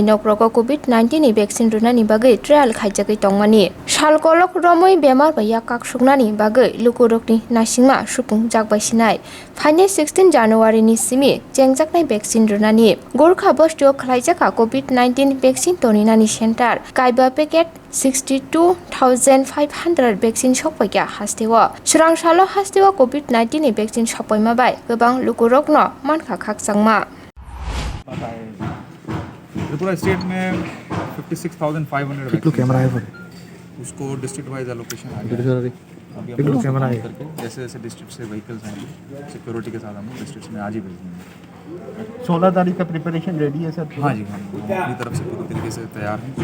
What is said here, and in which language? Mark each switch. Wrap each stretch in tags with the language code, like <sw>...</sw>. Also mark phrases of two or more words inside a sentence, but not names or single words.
<trp>नक्रको कोविड-19 नि भेक्सिन रुनानि बागै ट्रायल खाइजागै तंमानि सालकलक रमै बेमार बाया काकसुकनानि बागै लुकुरकनि नासिंमा सुपुं जागबायसिनाय फाइने 16 जानुवारि नि सिमि जेंजाकनाय भेक्सिन रुनानि गोरखा बस्तुआव खालायजाका कोविड-19 भेक्सिन तनिनानि सेन्टार काइबा पेकेट 62,500 भेक्सिन सकपाइया हास्तेव सोरांसाल हास्तेव कोविड-19 नि भेक्सिन सकपाइमाबाय गोबां लुकुरकनो मानखा खाकसांमा</trp> <hi>त्रिपुरा स्टेट में 56,500 वैक्सीन है। उसको</hi> <en>district wise allocation</en> <hi>आ गया है। अभी हम लोग करके जैसे जैसे डिस्ट्रिक्ट से व्हीकल्स आएंगे सिक्योरिटी के साथ हम लोग डिस्ट्रिक्ट में आज ही भेज देंगे। 16 तारीख का</hi> <en>preparation ready</en> <hi>है सर? हाँ जी, हम अपनी तरफ से पूरी तरीके से तैयार हैं।</hi>